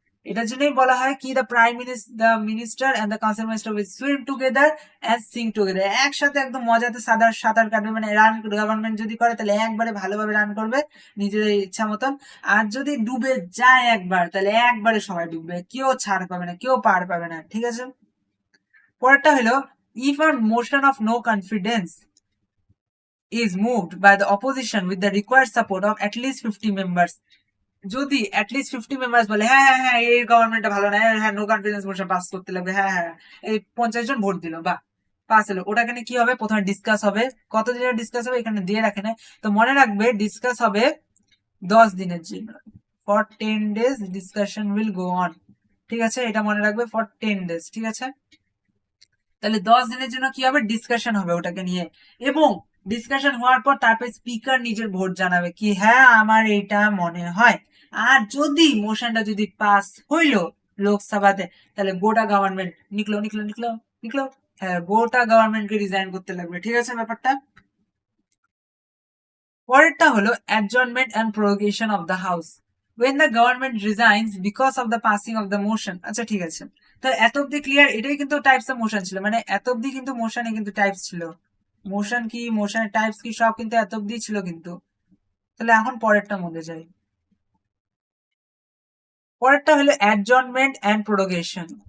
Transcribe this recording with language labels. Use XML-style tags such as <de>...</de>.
<bn>এটার জন্যই বলা হয় কি</bn> <en>the minister and the council minister will swim together and sing together,</en> <bn>একসাথে একদম মজাতে সাঁতার কাটবে, মানে রান গভর্নমেন্ট যদি করে তাহলে একবারে ভালোভাবে রান করবে নিজেদের ইচ্ছা মতন, আর যদি ডুবে যায় একবার তাহলে একবারে সবাই ডুববে, কেউ ছাড় পাবে না, কেউ পার পাবে না। ঠিক আছে, পরেরটা হলো</bn> <en>If আর motion of no confidence is moved by the opposition with the required support of at least 50 members.</en> <bn>যদি অ্যাটলিস্ট 50 মেম্বার্স বলে হ্যাঁ হ্যাঁ হ্যাঁ এই গভর্নমেন্টটা ভালো না, হ্যাঁ নো কনফিডেন্স মোশন পাস করতে লাগবে, হ্যাঁ হ্যাঁ এই 50 জন ভোট দিল বা পাস হলো, ওটাকে কি হবে, প্রথমে ডিসকাস হবে। কত দিনের ডিসকাস হবে এখানে দিয়ে রাখে না, তো মনে রাখবে ডিসকাস হবে 10 দিনের জন্য,</bn> <en>For 10 days discussion will go on.</en> <bn>ঠিক আছে, এটা মনে রাখবে,</bn> <en>For 10 days।</en> <bn>ঠিক আছে, তাহলে 10 দিনের জন্য কি হবে, ডিসকাশন হবে ওটাকে নিয়ে, এবং ডিসকাশন হওয়ার পর তারপর স্পিকার নিজের ভোট জানাবে কি হ্যাঁ আমার এইটা মনে হয়। আর যদি মোশনটা যদি পাস হইলো লোকসভাতে, তাহলে গোটা গভর্নমেন্ট নিকলো নিকলো নিকলো নিকলো, হ্যাঁ গোটা গভর্নমেন্টকে রিজাইন করতে লাগবে। ঠিক আছে ব্যাপারটা। পরেরটা হলো</bn> <en>Adjournment and prorogation of the house when the government resigns because of the passing of the motion।</en> <bn>আচ্ছা ঠিক আছে, তো এত অব্দি ক্লিয়ার, এটাই কিন্তু টাইপস অফ মোশন ছিল, মানে এত অব্দি কিন্তু মোশনে কিন্তু টাইপস ছিল, মোশন কি মোশনের টাইপস কি সব কিন্তু এত অব্দি ছিল কিন্তু। তাহলে এখন পরেরটা মধ্যে যাই, পরেরটা হলো অ্যাডজর্নমেন্ট এন্ড প্রোরোগেশন।</bn>